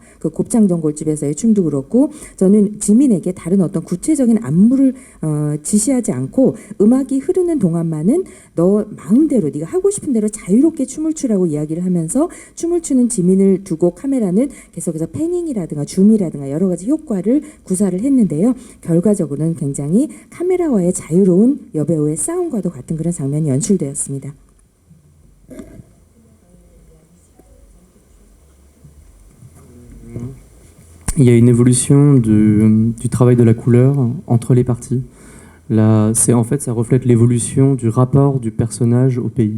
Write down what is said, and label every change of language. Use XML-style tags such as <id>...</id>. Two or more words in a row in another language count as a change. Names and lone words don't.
<ko>그 곱창전 골집에서의 춤도 그렇고 저는 지민에게 다른 어떤 구체적인 안무를 지시하지 않고 음악이 흐르는 동안만은 너 마음대로 네가 하고 싶은 대로 자유롭게 춤을 추라고 이야기를 하면서 춤을 추는 지민을 두고 카메라는 계속해서 패닝이라든가 줌이라든가 여러 가지 효과를 구사를 했는데요. 결과적으로는 굉장히 카메라와의 자유로운 여배우의 싸움과도 같은 그런 장면이 연출되었습니다.</ko> <fr>Il y a une évolution du travail de la couleur entre les parties. Là, en fait, ça reflète l'évolution du rapport du personnage au pays.</fr>